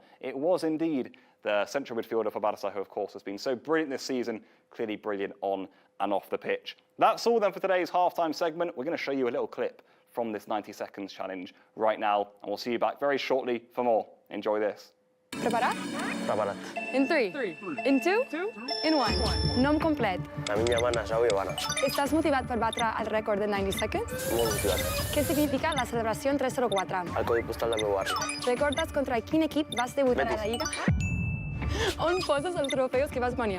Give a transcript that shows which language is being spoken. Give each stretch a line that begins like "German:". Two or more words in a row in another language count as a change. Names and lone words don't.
English: It was indeed the central midfielder for Barça, who of course has been so brilliant this season, clearly brilliant on and off the pitch. That's all then for today's halftime segment. We're going to show you a little clip from this 90 seconds challenge right now, and we'll see you back very shortly for more. Enjoy this.
Catalan: Preparat? Preparat.
English: In 3. In 2. In 1.
Catalan: Nom complet. Lamine Yamal Nassau i Habana. Estàs motivat per batre el rècord de 90 seconds? Molt motivat. Què significa la celebració en 304? El codi postal del meu barri. Recordes contra quin equip vas debutar a la Lliga? On poses els trofeus que vas guanyar?